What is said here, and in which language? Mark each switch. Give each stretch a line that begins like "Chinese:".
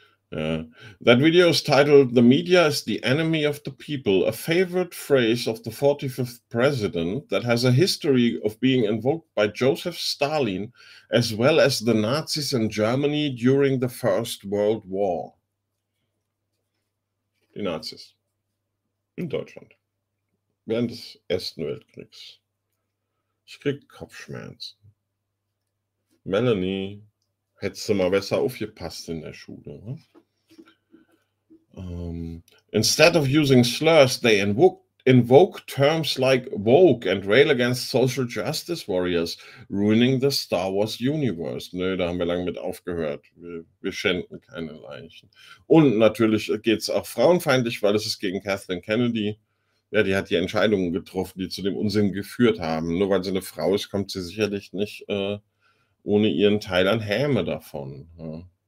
English: That video is titled "The Media is the Enemy of the People," a favorite phrase of the 45th president that has a history of being invoked by Joseph Stalin as well as the Nazis in Germany during the First World War.
German: Die Nazis in Deutschland während des Ersten Weltkriegs. Ich krieg Kopfschmerzen. Melanie, hättest du mal besser aufgepasst in der Schule, oder?
English: Instead of using slurs, they invoke terms like woke and rail against social justice warriors, ruining the Star Wars universe.
German: Nö, da haben wir lange mit aufgehört. Wir schänden keine Leichen. Und natürlich geht es auch frauenfeindlich, weil es ist gegen Kathleen Kennedy. Ja, die hat die Entscheidungen getroffen, die zu dem Unsinn geführt haben. Nur weil sie eine Frau ist, kommt sie sicherlich nicht ohne ihren Teil an Häme davon. Ja.